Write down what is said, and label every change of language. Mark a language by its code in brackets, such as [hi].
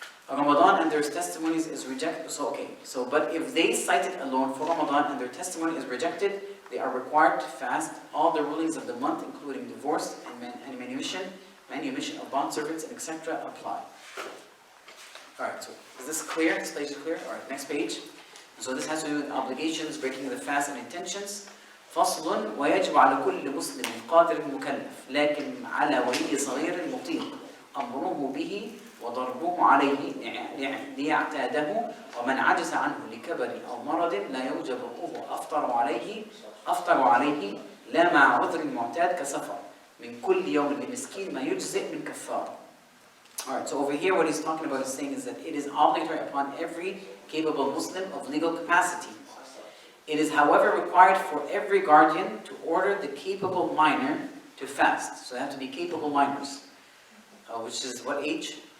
[en] Ramadan and their testimonies is rejected. So, okay. So, but if they cite it alone for Ramadan and their testimony is rejected, they are required to fast all the rulings of the month, including divorce and manumission of bond servants, and etc. apply. Alright, so is this clear? This page is clear? Alright, next page. So this has to do with obligations, breaking the fast and intentions. [ar] فصل ويجب على كل مسلم قادر مكلف لكن على ولي صغير مطيق أمره به وضربه عليه ليعتاده ومن عجز عنه لكبر أو مرض لا يوجب وقوفه أفطر عليه لا مع عذر معتاد كسفر من كل يوم لمسكين ما يجزئ من كفارة. [en] Alright, so over here what he's talking about is saying is that it is obligatory upon every capable Muslim of legal capacity. It is, however, required for every guardian to order the capable minor to fast. So they have to be capable minors, which is what age?